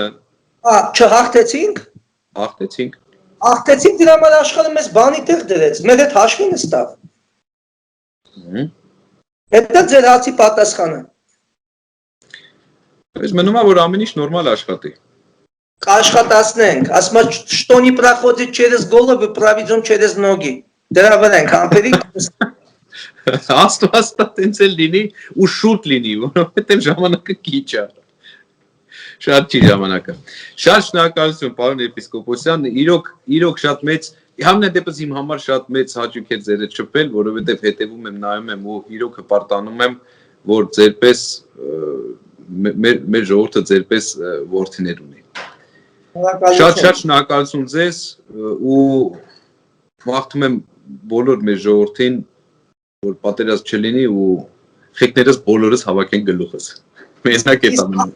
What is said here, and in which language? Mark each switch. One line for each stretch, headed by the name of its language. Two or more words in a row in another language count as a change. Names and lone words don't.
Armenian: Չհաղթեցինք։ Հաղթեցինք, դրա համար աշխարհը մեզ բանի տեղ դրեց, մեր հետ հաշվի նստավ։ Դա ձեր հարցի պատասխանը։ Այս մնում է, որ ամեն ինչ նորմալ աշխատի։ Կաշխատացնենք, ասма,
Russian: что не проходит через голову, проведем через ноги։
Armenian: Դրա վրա ենք համբերի։ Աստված տենց էլ լինի ու շուտ լինի, որովհետև ժամանակը քիչ է։ Շատ չի ժամանակը։ Շատ շնորհակալություն, պարոն եպիսկոպոսյան, իրոք շատ մեծ, համենայն դեպս իմ համար շատ մեծ հաճույք է ձեր հետ շփվել, որովհետև հետևում եմ, նայում եմ ու իրոք հպարտանում եմ, որ ձերպես մեր ժողովուրդը ձերպես որդիներ ունի։ Շատ շնորհակալություն ձեզ ու մաղթում եմ բոլոր մեր ժողովրդին, որ պատերազմ չլինի ու խիկներս բոլորս հավաքեն գլուխս։ Մենակ է տանում։